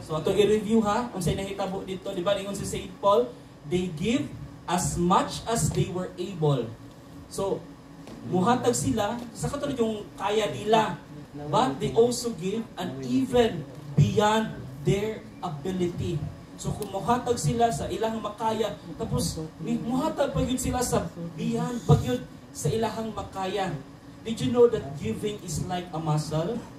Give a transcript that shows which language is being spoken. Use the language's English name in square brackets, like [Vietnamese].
[Cebuano] So, ato i-review ha, kung sa'yo nahitabo dito, di ba, ingon si St. Paul, [English] they give as much as they were able. [Cebuano] So, muhatag sila sa katulad yung kaya nila. [English] But they also give and even beyond their ability. [Cebuano] So kung muhatag sila sa ilang makaya, tapos muhatag pa yun sila sa beyond pa yun sa ilang makaya. [English] Did you know that giving is like a muscle?